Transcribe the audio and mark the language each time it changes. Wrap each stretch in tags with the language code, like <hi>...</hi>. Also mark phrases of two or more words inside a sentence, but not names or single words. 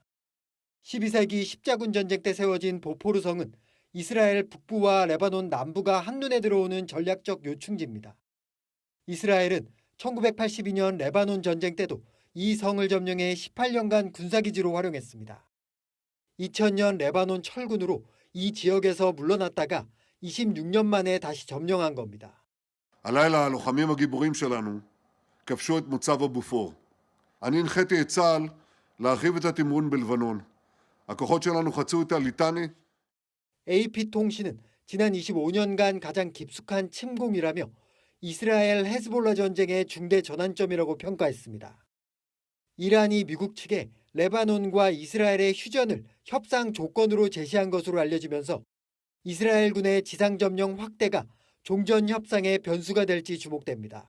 <ko>12세기 십자군 전쟁 때 세워진 보포르성은 이스라엘 북부와 레바논 남부가 한눈에 들어오는 전략적 요충지입니다. 이스라엘은 1982년 레바논 전쟁 때도 이 성을 점령해 18년간 군사기지로 활용했습니다. 2000년 레바논 철군으로 이 지역에서 물러났다가 26년 만에 다시 점령한 겁니다.</ko> <he>הלילה הלוחמים הגיבורים שלנו כבשו את מוצב הבופור. אני הנחיתי את צה"ל להרחיב את התמרון בלבנון. הכוחות שלנו חצו את הליטני.</he> <ko>AP통신은 지난 25년간 가장 깊숙한 침공이라며 이스라엘 헤즈볼라 전쟁의 중대 전환점이라고 평가했습니다. 이란이 미국 측에 레바논과 이스라엘의 휴전을 협상 조건으로 제시한 것으로 알려지면서 이스라엘군의 지상 점령 확대가 종전 협상의 변수가 될지 주목됩니다.</ko>